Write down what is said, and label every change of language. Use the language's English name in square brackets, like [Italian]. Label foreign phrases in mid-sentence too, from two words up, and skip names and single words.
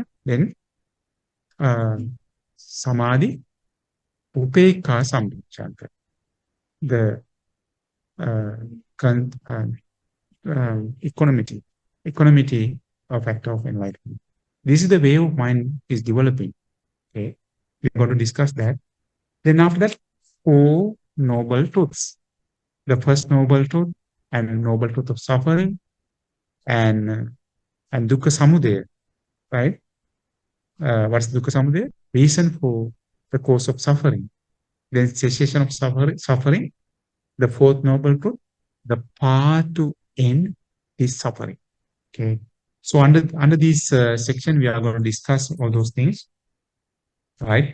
[Pali] Then Samadhi Upekha Sambojjhanga, [English] the equanimity of factor of enlightenment. This is the way of mind is developing. Okay, we're going to discuss that. Then after that, 4 noble truths. The first noble truth and noble truth of suffering and [Pali] dukkha samudaya, [English] right? What's [Pali] dukkha samudaya? [English] Reason for the cause of suffering. Then cessation of suffering. The 4th noble truth, the path to end is suffering. Okay. So under this section, we are going to discuss all those things, right?